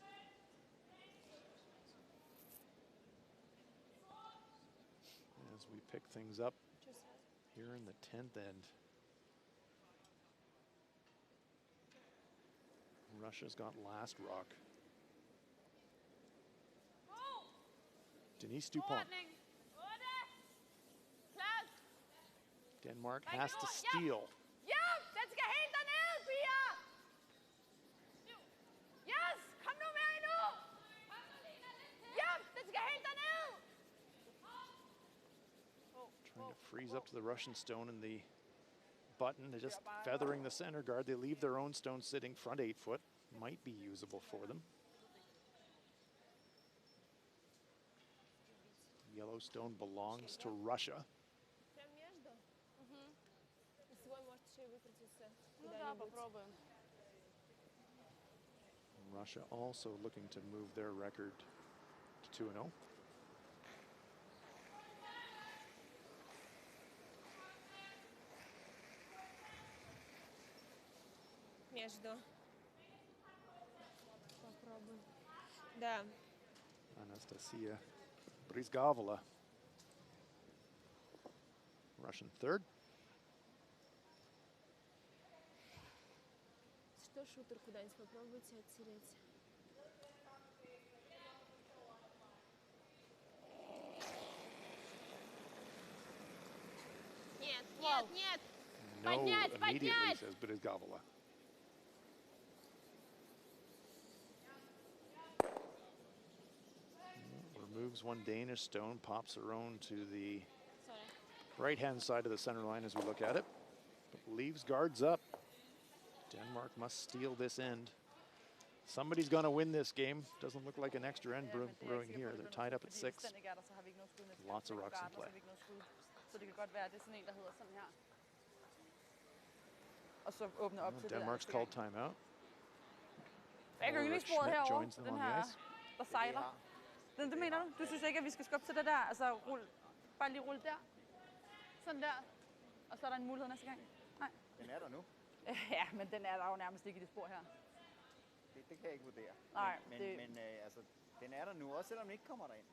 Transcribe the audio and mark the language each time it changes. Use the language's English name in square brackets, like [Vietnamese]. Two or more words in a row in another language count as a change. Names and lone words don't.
[English] As we pick things up here in the 10th end. Russia's got last rock. Denise Dupont. Denmark has to steal. [Danish] Ja, den skal helt derned, piger! Yes, kom nu med endnu! Ja, den skal helt derned! [English] Trying to freeze up to the Russian stone in the button. They're just feathering the center guard. They leave their own stone sitting front 8 foot. Might be usable for them. Yellow stone belongs to Russia. Russia also looking to move their record to 2-0. [Russian] Между. Попробуй. Да. [English] Anastasia Brizgavola, Russian third. [Russian] Что, шутер, куда-нибудь попробуйте оттереть? Нет, нет, нет! [English] No, [Russian] Поднять, [English] immediately, [Russian] поднять! [English] says Brizgavola. Removes one Danish stone, pops her own to the right-hand side of the center line as we look at it. But leaves guards up. Denmark must steal this end. Somebody's going to win this game. Doesn't look like an extra end brewing here. They're tied up at 6. Lots of rocks in play. [Danish] Så det kan godt være, det er sådan en, der hedder sådan her. Og så åbner op til det. [English] Denmark's called timeout. [Danish] Jeg kan ikke sporet [English] Schmidt [Danish] herovre, [English] joins them [Danish] den [English] on the [Danish] her, [English] ice. [Danish] der sejler. Det mener du? Du synes ikke, at vi skal skubbe til det der? Altså, bare lige rulle der. Sådan der. Og så er der en mulighed næste gang. Nej. Den er der nu. Ja, men den er der jo nærmest ikke i det spor her. Det kan jeg ikke vurdere. Nej, men altså, den er der nu, også selvom den ikke kommer derind.